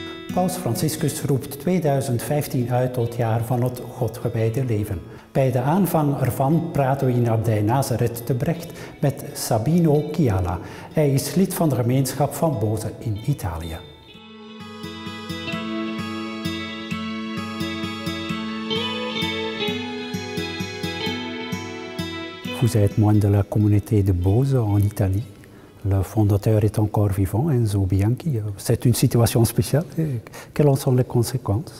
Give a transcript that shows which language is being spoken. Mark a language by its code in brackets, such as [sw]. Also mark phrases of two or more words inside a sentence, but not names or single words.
[nl] Paus Franciscus roept 2015 uit tot jaar van het Godgewijde leven. Bij de aanvang ervan praten we in Abdij Nazareth te Brecht met Sabino Chiala. Hij is lid van de gemeenschap van Boze in Italië. [fr] Vous êtes moine de la communauté de Boze en Italie. Le fondateur est encore vivant, Enzo Bianchi. C'est une situation spéciale. Quelles sont les conséquences?